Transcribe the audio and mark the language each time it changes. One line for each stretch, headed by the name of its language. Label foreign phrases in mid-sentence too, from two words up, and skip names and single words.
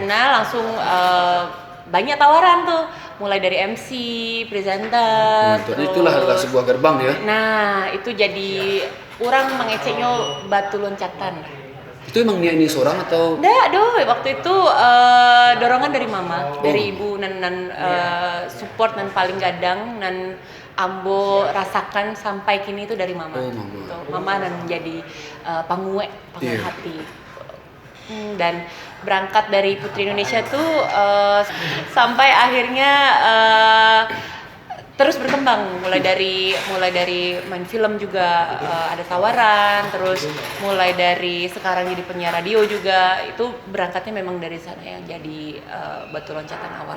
Indonesian: Dari sana langsung banyak tawaran tuh. mulai dari MC, presenter. Maksudnya itulah adalah sebuah gerbang ya. Nah, itu jadi orang mengeceknya batu loncatan. Itu emang niat ini seorang atau? Nggak, waktu itu dorongan dari mama, dari ibu
Minangkabau: nan support nan paling gadang nan ambo rasakan sampai kini itu dari mama.
Indonesian: Mama. Gitu. Mama dan menjadi pangue hati. Dan berangkat dari Putri Indonesia tuh sampai akhirnya terus berkembang, mulai dari main film juga ada tawaran, terus mulai dari sekarang jadi penyiar radio juga, itu berangkatnya memang dari sana yang jadi batu loncatan awal.